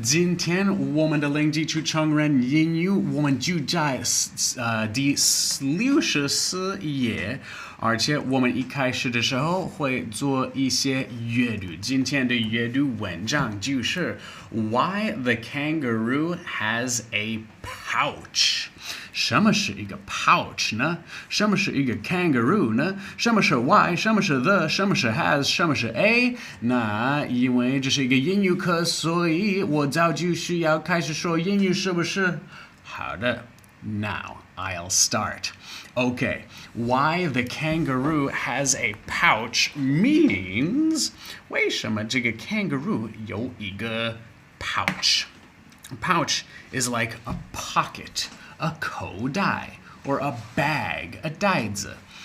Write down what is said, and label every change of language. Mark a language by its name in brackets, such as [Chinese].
[Chinese] 今天我们的零基础成人英语，我们就在第64页，而且我们一开始的时候会做一些阅读。今天的阅读文章就是 [English] Why the kangaroo has a pouch。 [Chinese] 什么是一个 pouch 呢？什么是一个 kangaroo 呢？什么是 why？ 什么是 the？ 什么是 has？ 什么是 a？那因为这是一个英语课，所以我早就需要开始说英语，是不是？好的 [English] Now I'll start. Okay, why the kangaroo has a pouch means [Chinese] 为什么这个 [English] kangaroo [Chinese] 有一个 [English] pouch? A pouch is like a pocket.A [Chinese] 口袋 [English] or a bag, a [Chinese] 袋子.